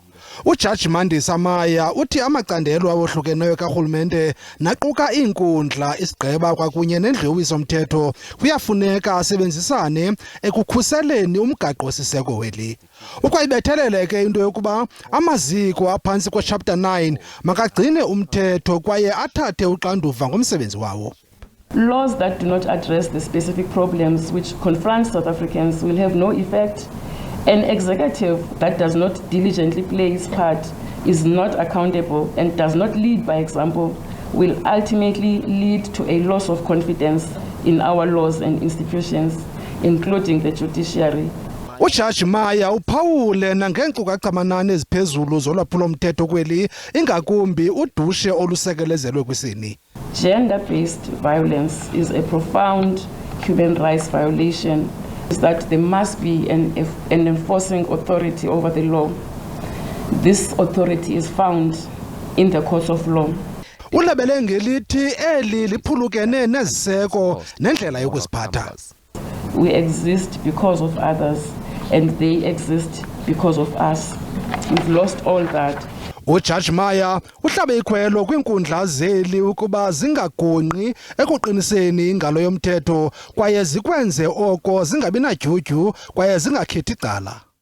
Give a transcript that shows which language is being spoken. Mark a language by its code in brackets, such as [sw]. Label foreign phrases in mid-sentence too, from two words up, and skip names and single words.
[xh] Ujaji Mandisa Maya uthi amacandelo awohlukeneyo kaRhulumente naquka iinkundla, isigqeba kwakunye nendlewiso-mthetho kuyafuneka asebenzisane ekukhuseleni umgaqo-siseko weli. Ukwayibethelele ke into yokuba amaziko aphantsi kweChapter 9 makagcine umthetho kwaye athathe uxanduva ngomsebenzi wawo. [en] Laws that do not address the specific problems which confront South Africans will have no effect. An executive that does not diligently play its part, is not accountable and does not lead by example, will ultimately lead to a loss of confidence in our laws and institutions, including the judiciary. [xh] Ujaji Maya uphawule nangeenkcukacha-manani eziphezulu zolwaphulo-mthetho kweli, ingakumbi udushe olusekelezelwe kwisini. [en] Gender-based violence is a profound human rights violation, is that there must be an enforcing authority over the law. This authority is found in the courts of law. [xh] Ulabele ngelithi eli liphulukene neziseko nendlela yokuziphatha. [en] We exist because of others and they exist because of us. We've lost all that. [xh] Ujaji Maya uhlabe ikhwelo kwinkundla zeli ukuba zingagungqi ekuqiniseni ingalo yomthetho kwaye zikwenze oko zingabi nadyudyu kwaye zingakhethi icala.